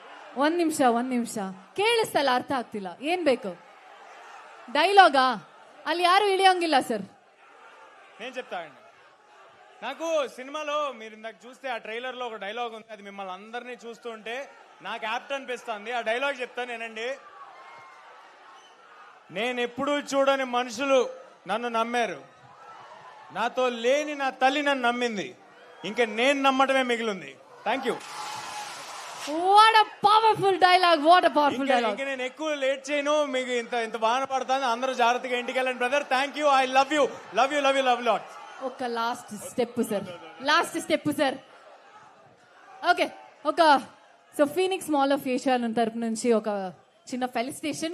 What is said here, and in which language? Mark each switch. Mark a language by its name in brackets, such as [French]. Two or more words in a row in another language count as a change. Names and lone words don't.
[Kannada] ಒಂದ್ ನಿಮಿಷ ಕೇಳಿಸ್ತಲ್ಲ, ಅರ್ಥ ಆಗ್ತಿಲ್ಲ. ಏನ್ ಬೇಕು? ಡೈಲಾಗಾ? ಅಲ್ಲಿ ಯಾರು ಇಳಿಯೋಂಗಿಲ್ಲ ಸರ್. [Telugu] నేను చెప్తానండి. నాకు సినిమాలో మీరు ఇందాక చూస్తే ఆ ట్రైలర్ లో ఒక డైలాగ్ ఉంది, అది మిమ్మల్ని అందరినీ చూస్తుంటే నాకు యాప్ట్ అనిపిస్తుంది. ఆ డైలాగ్ చెప్తాను నేనండి. నేను ఎప్పుడూ చూడని మనుషులు నన్ను నమ్మారు, నాతో లేని నా తల్లి నన్ను నమ్మింది, ఇంకా నేను నమ్మటమే మిగిలింది. [English] thank you. what a powerful dialogue, what a powerful dialogue. [Telugu] ఇంకా నేను ఎక్కువ లేట్ చేయను, మీకు ఇంత బాగా పడతాను. అందరూ జాగ్రత్తగా ఇంటికి వెళ్ళండి బ్రదర్. [English] thank you. I love you, love you, love you, love lot. ఒక last step sir. [Telugu] ఓకే, ఒక సో ఫీనిక్స్ మాల్ ఆఫ్ ఏషియా తరపు నుంచి ఒక చిన్న ఫెలిసిటేషన్.